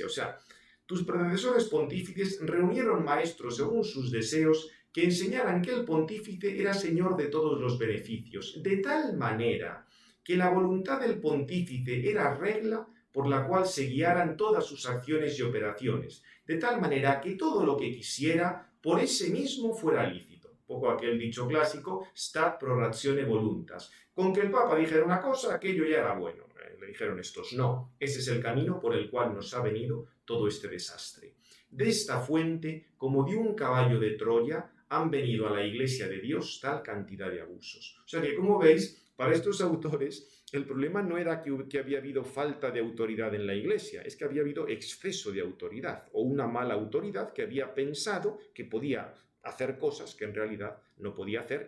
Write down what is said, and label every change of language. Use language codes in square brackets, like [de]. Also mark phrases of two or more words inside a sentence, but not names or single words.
[es] O sea, tus predecesores pontífices reunieron maestros según sus deseos, que enseñaran que el pontífice era señor de todos los beneficios, de tal manera que la voluntad del pontífice era regla por la cual se guiaran todas sus acciones y operaciones, de tal manera que todo lo que quisiera por ese mismo fuera lícito. Un poco aquel dicho clásico, [la] stat pro ratione voluntas. [es] Con que el Papa dijera una cosa, aquello ya era bueno. Le dijeron estos, no, ese es el camino por el cual nos ha venido todo este desastre. De esta fuente, como de un caballo de Troya, han venido a la Iglesia de Dios tal cantidad de abusos. O sea que, como veis, para estos autores, el problema no era que había habido falta de autoridad en la Iglesia, es que había habido exceso de autoridad o una mala autoridad que había pensado que podía hacer cosas que en realidad no podía hacer.